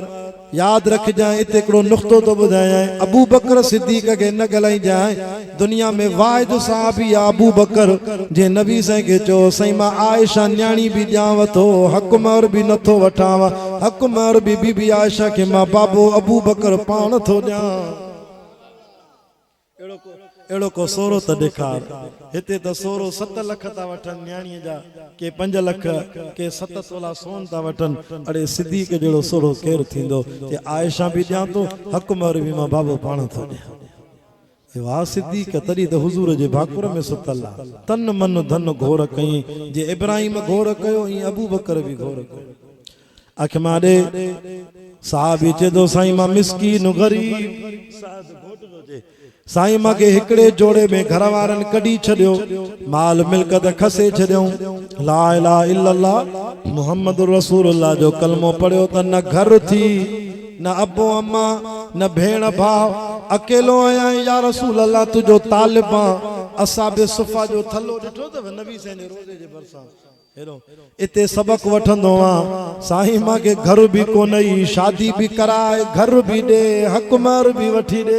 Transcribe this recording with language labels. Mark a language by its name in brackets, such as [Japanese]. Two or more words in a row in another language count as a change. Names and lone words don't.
[Sindhi] याद रखजांइ इते हिकिड़ो नुक़्तो थो ॿुधायां अबू बकर सिद्दीक़ खे न ॻाल्हाइजांइ दुनिया में वाहिद साहबी आहे अबू बकर जे नबी साईं खे चयो साईं मां आयशा न्याणी बि ॾियांव थो हक़ महर बि नथो वठांव हक़ महर बि बीबी आयशा खे मां बाबो अबू बकर पाण थो ॾियां। अहिड़ो को सोरो त ॾेखार। हिते त सोरो 7 लख था वठनि न्याणीअ जा के 5 लख के 7 तोला सोन था वठनि। अड़े सिद्दीक़ जहिड़ो सोरो केरु थींदो जे आयशा बि ॾियां थो हक़ महर बि मां बाबो पाण थो ॾियां। वाह सिद्दीक़ तॾहिं त हुज़ूर जे भाकुर में सुतल आहे। तन मन धन घोर कई जे इब्राहिम घोर कयो ईअं अबू बकर बि घोर कयो। अख मां ॾे साहबी चए थो साईं मां मिस्कीन ग़रीब साईं मां खे हिकिड़े जोड़े में घर वारनि कढी छॾियो माल मिल्कत खसे छॾियऊं [Arabic] لا إله إلا الله محمد رسول الله [Sindhi] जो कलमो पढ़ियो त न घर थी न अबो अम्मा न भेण भाउ अकेलो आहियां [Arabic] يا رسول الله [Sindhi] तुंहिंजो तालिब असाबे सुफ़ा जो थलो ॾिठो अथव नबी साईं जे रोज़े जे भरिसां हेरो इते सबक वठंदो आहियां साईं मां खे घर बि कोन ई शादी बि कराए घर बि ॾे हक़ महर बि वठी ॾे।